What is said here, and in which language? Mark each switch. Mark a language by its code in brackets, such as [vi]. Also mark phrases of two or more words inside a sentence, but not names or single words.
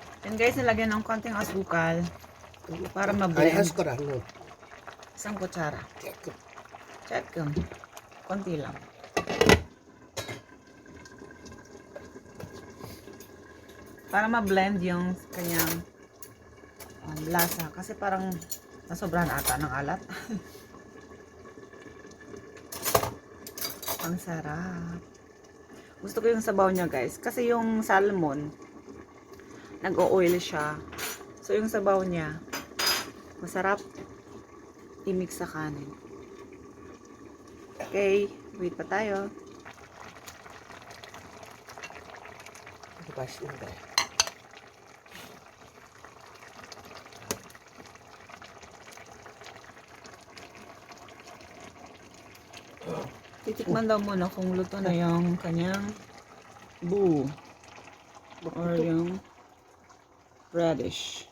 [en] And guys, [tl] nalagyan ng konting asukal para [ko] 아니, 한 [tl] ma-blend. [ko] 숟가락 안 넣어. [tl] Isang kutsara. Check. Konti lang. Para ma-blend yung kanyang lasa. Kasi parang nasobrahan ata ng alat. Ang sarap. Gusto ko yung sabaw niya guys. Kasi yung salmon, nag-o-oil siya. So yung sabaw niya, masarap i-mix sa kanin. Okay, wait pa tayo. [ko] 이거 맛있는데. [tl] Titikman daw muna kung luto na yung kanyang boo or yung raddish.